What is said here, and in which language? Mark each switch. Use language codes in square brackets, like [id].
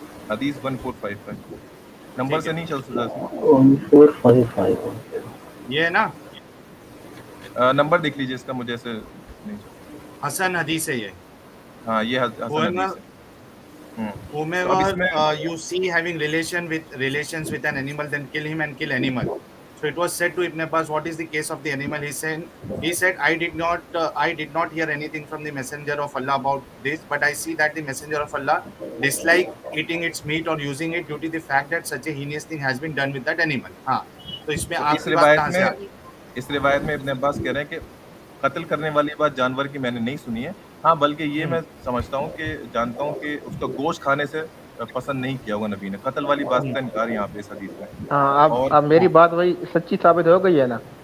[ur] حدیث 1455 نمبر سے نہیں چل سکتا اس میں. 1455 یہ ہے نا نمبر دیکھ لیجیے اس کا, مجھے ایسے نہیں چل. حسن حدیث ہے یہ. ہاں یہ حسن حدیث ہے. تو اب اس [en] Whomever [ur] میں [en] you see having relations with an animal, then kill him and kill animal. So it was said to Ibn Abbas, what is the case of the animal? He said, I did not hear anything from the messenger of Allah about this, but I see that the messenger of Allah dislike eating its meat or using it due to the fact that such a heinous thing has been done with that animal. [ur] ہاں تو اس میں تو آپ کی بات کہاں سے آ گئی؟ اس روایت میں ابن عباس کہہ رہے ہیں کہ قتل کرنے والی بات جانور کی میں نے نہیں سنی ہے. ہاں بلکہ یہ میں سمجھتا ہوں کہ جانتا ہوں کہ اس کا گوشت کھانے سے پسند نہیں کیا ہوگا نبی نے. قتل والی بات کا انکار یہاں پہ اس حدیث میں. ہاں اب میری بات وہی سچی ثابت ہو گئی ہے نا.